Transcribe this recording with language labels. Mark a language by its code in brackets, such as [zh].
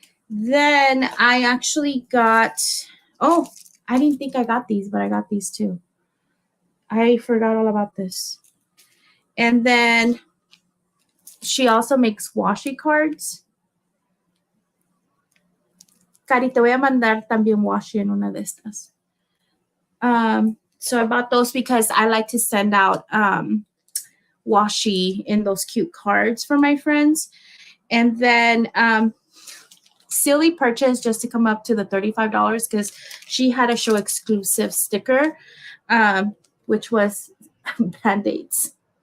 [en] Then I actually got, I didn't think I got these, but I got these too. I forgot all about this. And then she also makes washi cards. [es] Cari, te voy a mandar también washi en una de estas. [en] So I bought those because I like to send out washi in those cute cards for my friends. And then silly purchase just to come up to the $35 because she had a show exclusive sticker, which was Band-Aids.